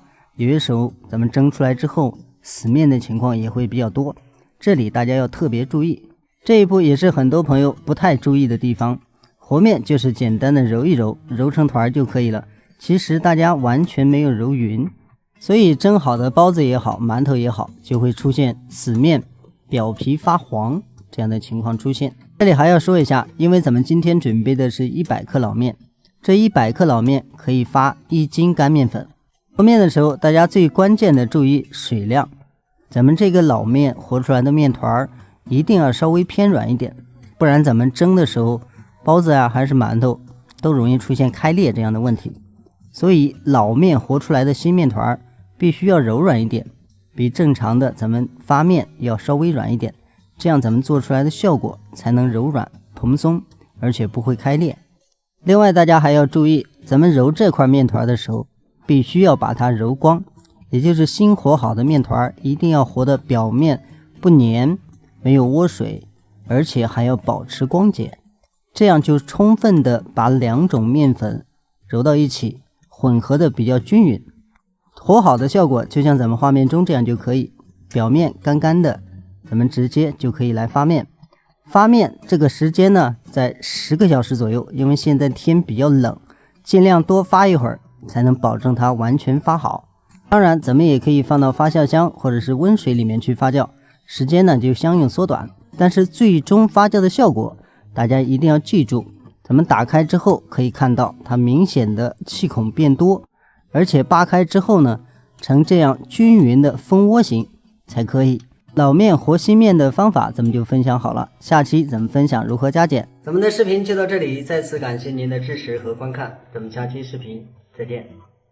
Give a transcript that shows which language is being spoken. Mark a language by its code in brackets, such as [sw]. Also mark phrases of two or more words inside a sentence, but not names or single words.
[zh] 有些時候咱們蒸出來之後死面的情況也會比較多，這裡大家要特別注意。這一步也是很多朋友不太注意的地方。和面就是簡單的揉一揉，揉成團就可以了。其實大家完全沒有揉勻，所以蒸好的包子也好，饅頭也好，就會出現死面、表皮發黃這樣的情況出現。這裡還要說一下，因為咱們今天準備的是100克老面，這100克老面可以發1斤乾面粉。和面的時候，大家最關鍵的注意水量。咱們這個老面和出來的面團一定要稍微偏軟一點，不然咱們蒸的時候包子啊還是饅頭都容易出現開裂這樣的問題。所以老面和出來的新面團必須要柔軟一點，比正常的咱們發面要稍微軟一點，這樣咱們做出來的效果才能柔軟蓬鬆，而且不會開裂。另外大家還要注意，咱們揉這塊面團的時候必須要把它揉光，也就是新和好的面團一定要和的表面不粘，沒有窩水，而且還要保持光潔，這樣就充分的把兩種面粉揉到一起，混合的比較均勻。和好的效果就像咱們畫面中這樣就可以，表面乾乾的，咱們直接就可以來發面。發面這個時間呢在10個小時左右，因為現在天比較冷，盡量多發一會兒才能保證它完全發好。當然咱們也可以放到發酵箱或者是溫水裡面去發酵，時間呢就相應縮短，但是最終發酵的效果大家一定要記住，咱們打開之後可以看到它明顯的氣孔變多，而且扒開之後呢呈這樣均勻的蜂窩形才可以。老面和新面的方法咱們就分享好了，下期咱們分享如何加減。咱們的視頻就到這裡，再次感謝您的支持和觀看，咱們下期視頻再見。